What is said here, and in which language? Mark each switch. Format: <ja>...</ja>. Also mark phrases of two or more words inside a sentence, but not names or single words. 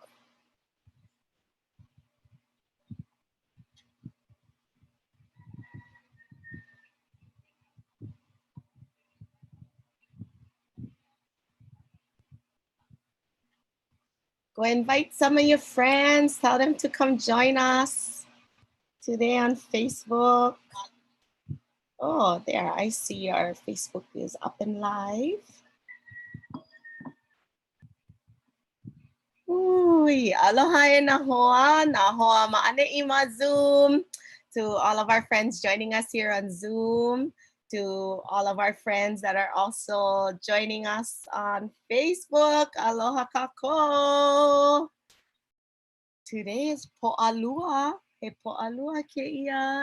<en>Go invite some of your friends, tell them to come join us today on Facebook. Oh, there, I see our Facebook is up and live. Uy,</en> <haw>aloha e na hoa maane I ma Zoom.</haw> <en>To all of our friends joining us here on Zoom, to all of our friends that are also joining us on Facebook.</en> <haw>Aloha kako.</haw> <en>Today is Po'alua.</en> <haw>He Po'alua keia.</haw>